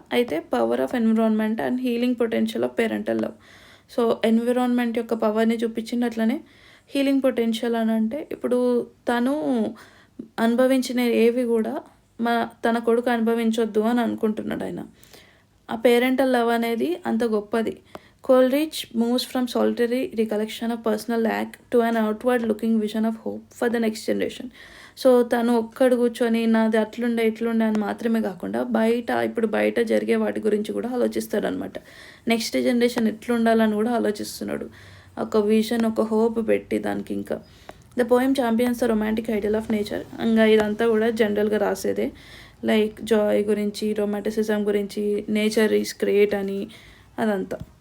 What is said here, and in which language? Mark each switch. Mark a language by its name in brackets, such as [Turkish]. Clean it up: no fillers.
[English] అయితే power of environment and healing potential of parental love. [Telugu] So environment యొక్క పవర్ని చూపించింది, అట్లనే హీలింగ్ పొటెన్షియల్ అని అంటే ఇప్పుడు తను అనుభవించిన ఏవి కూడా తన కొడుకు అనుభవించొద్దు అని అనుకుంటున్నాడు ఆయన. ఆ పేరెంటల్ లవ్ అనేది అంత గొప్పది. [English] Coleridge moves from solitary recollection of personal lack to an outward looking vision of hope for the next generation. [Telugu] So తను ఒక్కడు కూర్చొని నాది అట్లుండే ఇట్లుండే అని మాత్రమే కాకుండా ఇప్పుడు బయట జరిగే వాటి గురించి కూడా ఆలోచిస్తాడనమాట. నెక్స్ట్ జనరేషన్ ఎట్లుండాలని కూడా ఆలోచిస్తున్నాడు. ఒక విజన్, ఒక హోప్ పెట్టి దానికి. ఇంకా [English] The poem champions the romantic ideal of nature. [Telugu] ఇంకా ఇదంతా కూడా జనరల్గా రాసేదే, లైక్ జాయ్ గురించి, రొమాంటిసిజం గురించి, [English] nature is great [Telugu] అని అదంతా.